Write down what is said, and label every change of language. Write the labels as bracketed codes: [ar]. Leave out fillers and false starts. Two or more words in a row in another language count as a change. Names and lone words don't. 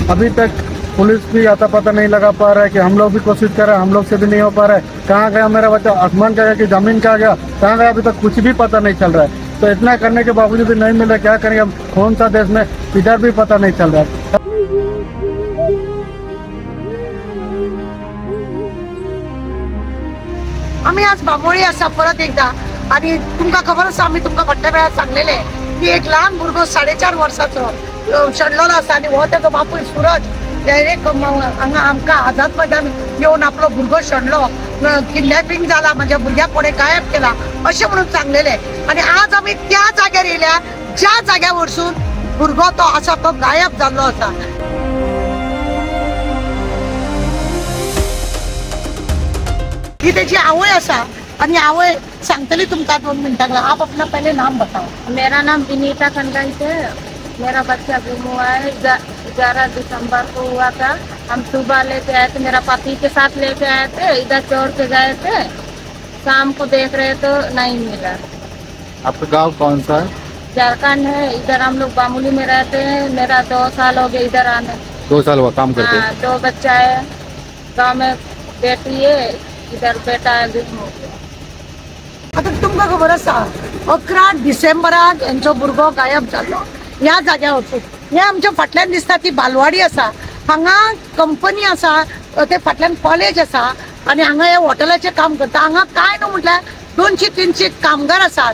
[hi] अभी तक पुलिस भी आता पता नहीं लगा पा रहा है कि हम लोग भी कोशिश कर रहे हैं, हम लोग से भी नहीं हो पा रहा है। कहाँ गया मेरा बच्चा, आसमान का गया कि जमीन का गया, कहाँ गया अभी तक कुछ भी पता नहीं चल रहा है। तो इतना करने के बावजूद भी नहीं मिल रहा, क्या करेंगे हम, कौन सा देश में, इधर भी पता नहीं चल रहा है। [kok] आम्ही आज बांबोळी असा परत एकदा आणि तुमका खबर आसा आम्ही तुमका फाटल्या वेळार सांगलेले की एक लहान भुरगो 4.5 वर्साचो शणलेलो आसा आणि हो त्याचो बापूय सूरज डायरेक्ट हांगा आमकां आझाद मैदान येवन आपलो भुरगो शणलो, किडनॅपिंग जाला, माझ्या भुरग्याक कोणे गायब केला अशें म्हणून सांगलेले। आणि आज आम्ही त्या जाग्यार येयल्या ज्या जाग्या वरसून भुरगो तो आसा तो गायब जाल्लो आसा। ही त्याची आवय असा आणि आवय सांगतली तुमका 2 मिनिटांना। [hi] आप अपना पहले नाम बताओ। मेरा नाम विनीता खंडन है। मेरा बच्चा गुम हुआ है, 11 दिसंबर को हुआ था। हम सुबह लेके आए थे, मेरा पति के साथ लेके आए थे, इधर छोड़ के गए थे, शाम को देख रहे तो नहीं मिला। आपका गाँव कौन सा है? झारखंड है, इधर हम लोग बामुली में रहते हैं। मेरा 2 साल हो गए इधर आने। 2 साल हुआ काम करते? हाँ, 2 बच्चा है, गाँव में बेटी है, इधर बेटा है, गुम हो गया। [kok] आता तुमका खबर आसा 11 डिसेंबराक यांचो भुरगो गायब जालो ह्या जाग्यार वचून। हे आमच्या फाटल्यान दिसता ती बालवाडी आसा, हांगा कंपनी आसा, ते फाटल्यान कॉलेज आसा आणि हांगा हे हॉटेलाचे काम करता। हांगा काय न्हू म्हटल्यार 200-300 कामगार आसात।